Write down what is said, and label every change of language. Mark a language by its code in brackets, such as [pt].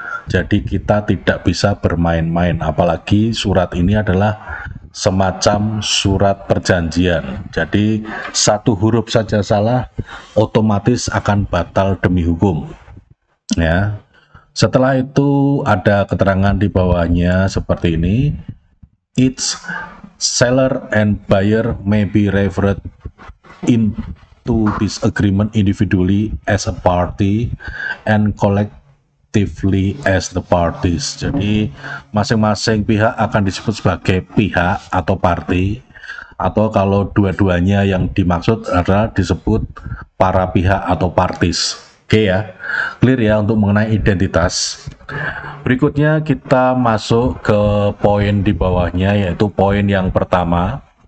[id] Jadi kita tidak bisa bermain-main, apalagi surat ini adalah semacam surat perjanjian. Jadi satu huruf saja salah otomatis akan batal demi hukum, ya. Setelah itu ada keterangan di bawahnya seperti ini. [en] Each seller and buyer may be referred into this agreement individually as a party and collectively as the parties. [id] Jadi masing-masing pihak akan disebut sebagai pihak atau party, atau kalau dua-duanya yang dimaksud adalah disebut para pihak atau parties. Oke, ya, clear ya untuk mengenai identitas. Berikutnya kita masuk ke poin di bawahnya, yaitu poin yang pertama.